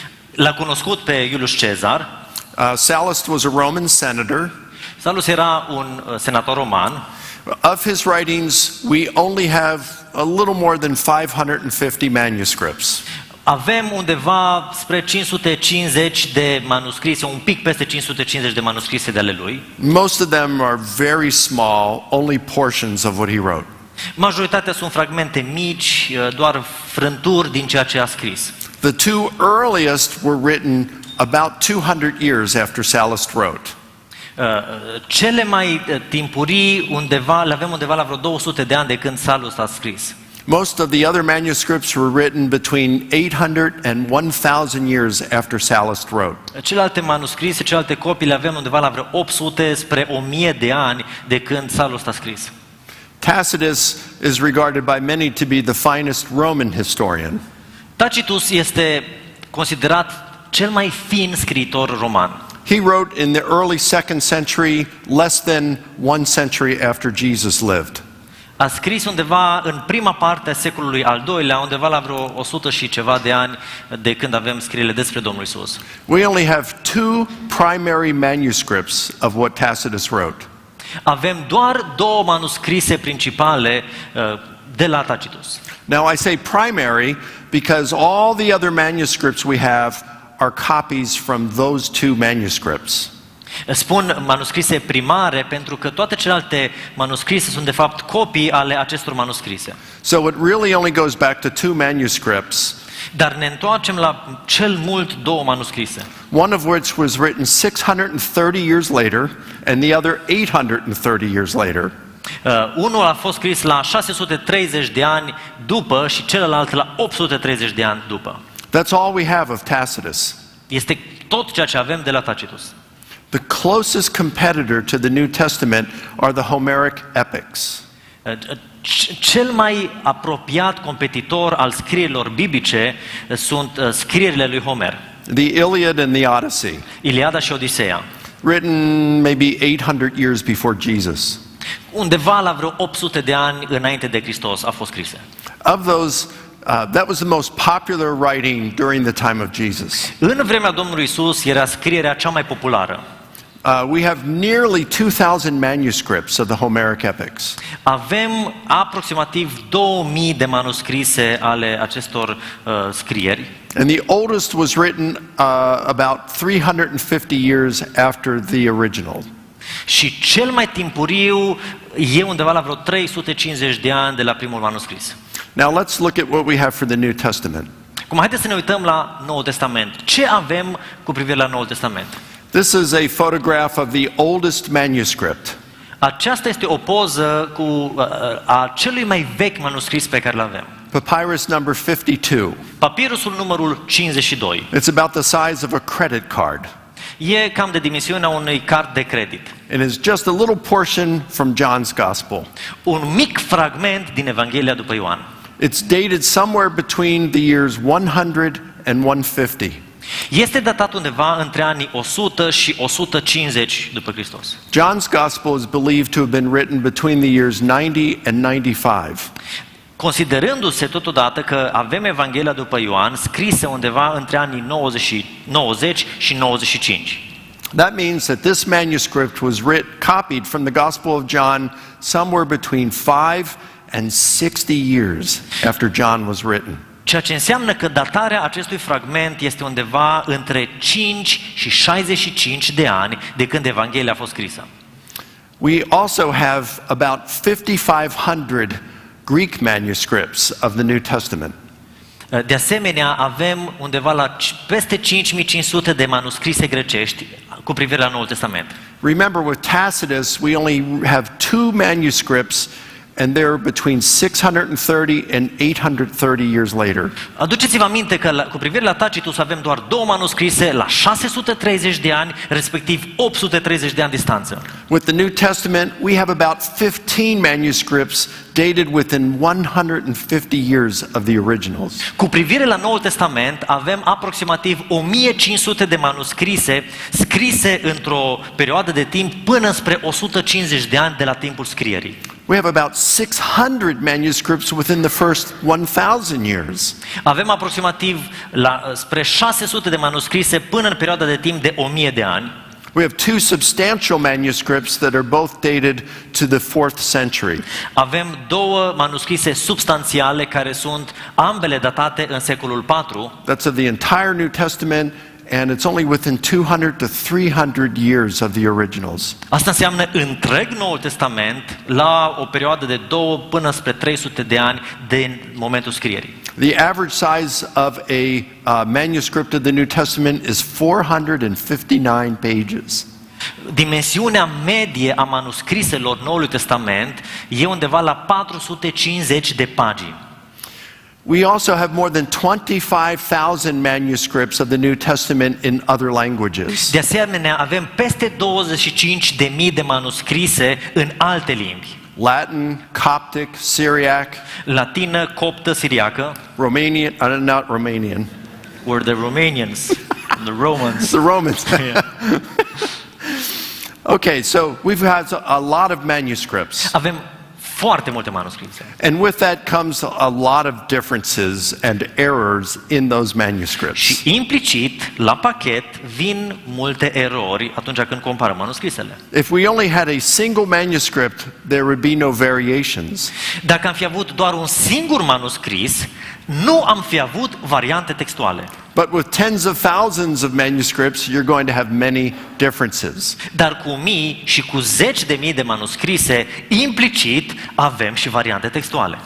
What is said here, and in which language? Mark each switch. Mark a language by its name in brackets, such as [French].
[Romanian] L-a cunoscut pe Iulius Cezar. [English] Sallust was a Roman senator. [Romanian] Sallust era un senator roman. [English] Of his writings, we only have a little more than 550 manuscripts. [Romanian] Avem undeva spre 550 de manuscrise, un pic peste 550 de manuscrise de ale lui. [English] Most of them are very small, only portions of what he wrote. [Romanian] Majoritatea sunt fragmente mici, doar frânturi din ceea ce a scris. [English] The 2 earliest were written about 200 years after Sallust wrote. [Romanian] Cele mai timpurii le avem undeva la vreo 200 de ani de când Sallust a scris. [English] Most of the other manuscripts were written between 800 and 1000 years after Sallust wrote. [Romanian] Celelalte manuscrise, celelalte copii le avem undeva la vreo 800 spre 1000 de ani de când Sallust a scris. [English] Tacitus is regarded by many to be the finest Roman historian. [Romanian] Tacitus este considerat cel mai fin scriitor roman. [English] He wrote in the early 2nd century, less than 1 century after Jesus lived. [Romanian] a scris undeva în prima parte a secolului al II-lea, undeva la vreo 100 și ceva de ani de când avem scrierile despre Domnul Isus. [English] We only have two primary manuscripts of what Tacitus wrote. [Romanian] Avem doar două manuscrise principale de la Tacitus. [English] Now I say primary because all the other manuscripts we have are copies from those two manuscripts. [Romanian] Spun manuscrise primare pentru că toate celelalte manuscrise sunt de fapt copii ale acestor manuscrise. [English] So it really only goes back to two manuscripts. [Romanian] Dar ne întoarcem la cel mult două manuscrise. [English] One of which was written 630 years later and the other 830 years later. [Romanian] Unul a fost scris la 630 de ani după și celălalt la 830 de ani după. [English] That's all we have of Tacitus. [Romanian] Este tot ceea ce avem de la Tacitus. [English] The closest competitor to the New Testament are the Homeric epics. [Romanian] Cel mai apropiat competitor al scrierilor biblice sunt scrierile lui Homer. [English] The Iliad and the Odyssey, [Romanian] Iliada și Odiseea. [English] written maybe 800 years before Jesus. [Romanian] Undeva la vreo 800 de ani înainte de Hristos a fost scrise. [English] Of those, that was the most popular writing during the time of Jesus. [Romanian] În vremea Domnului Isus era scrierea cea mai populară. [English] We have nearly 2,000 manuscripts of the Homeric epics. [Romanian] Avem aproximativ 2000 de manuscrise ale acestor scrieri. [English] And the oldest was written about 350 years after the original. [Romanian] Și cel mai timpuriu e undeva la vreo 350 de ani de la primul manuscris. [English] Now let's look at what we have for the New Testament. [Romanian] Acum haideți să ne uităm la Noul Testament. Ce avem cu privire la Noul Testament? [English] This is a photograph of the oldest manuscript. [Romanian] Aceasta este o poză a celui mai vechi manuscris pe care îl avem. [English] Papyrus number 52. [Romanian] Papirusul numărul 52. [English] It's about the size of a credit card. [Romanian] E cam de dimensiunea unui card de credit. [English] It is just a little portion from John's Gospel. [Romanian] Un mic fragment din Evanghelia după Ioan. [English] It's dated somewhere between the years 100 and 150. [Romanian] Este datat undeva între anii 100 și 150 după Hristos. [English] John's Gospel is believed to have been written between the years 90 and 95. [Romanian] Considerându-se totodată că avem Evanghelia după Ioan scrisă undeva între anii 90 și 95. [English] That means that this manuscript was copied from the Gospel of John somewhere between 5 and 60 years after John was written. [Romanian] Ceea ce înseamnă că datarea acestui fragment este undeva între 5 și 65 de ani de când Evanghelia a fost scrisă. [English] We also have about 5,500 Greek manuscripts of the New Testament. [Romanian] De asemenea, avem undeva la peste 5500 de manuscrise grecești cu privire la Noul Testament. [English] Remember, with Tacitus, we only have two manuscripts, and they're between 630 and 830 years later. [Romanian] Aduceți-vă aminte că cu privire la Tacitus avem doar două manuscrise la 630 de ani, respectiv 830 de ani distanță. [English] With the New Testament, we have about 15 manuscripts dated within 150 years of the originals. [Romanian] Cu privire la Noul Testament avem aproximativ 1500 de manuscrise scrise într-o perioadă de timp până spre 150 de ani de la timpul scrierii. [English] We have about 600 manuscripts within the first 1,000 years. [Romanian] Avem aproximativ spre 600 de manuscrise până în perioada de timp de 1000 de ani. [English] We have two substantial manuscripts that are both dated to the 4th century. [Romanian] Avem două manuscrise substanțiale care sunt ambele datate în secolul 4. [English] That's of the entire New Testament, and it's only within 200 to 300 years of the originals. [Romanian] Asta înseamnă întreg Noul Testament la o perioadă de 2 până spre 300 de ani din momentul scrierii. [English] The average size of a manuscript of the New Testament is 459 pages. [Romanian] Dimensiunea medie a manuscriselor Noului Testament e undeva la 450 de pagini. [English] We also have more than 25,000 manuscripts of the New Testament in other languages. [Romanian] De asemenea, avem peste 25.000 de manuscrise în alte limbi. [English] Latin, Coptic, Syriac, [Romanian] Latină, coptă, siriacă. [English] Romanian, not Romanian. We're the Romanians, the Romans. The Romans. Okay, so we've had a lot of manuscripts. [Romanian] Avem foarte multe manuscrise. [English] And with that comes a lot of differences and errors in those manuscripts. [Romanian] Și implicit, la pachet, vin multe erori atunci când comparăm manuscrisele. [English] If we only had a single manuscript, there would be no variations. [Romanian] Dacă am fi avut doar un singur manuscris, nu am fi avut variante textuale. [English] But with tens of thousands of manuscripts, you're going to have many differences. [Romanian] Dar cu mii și cu zeci de mii de manuscrise, implicit avem și variante textuale.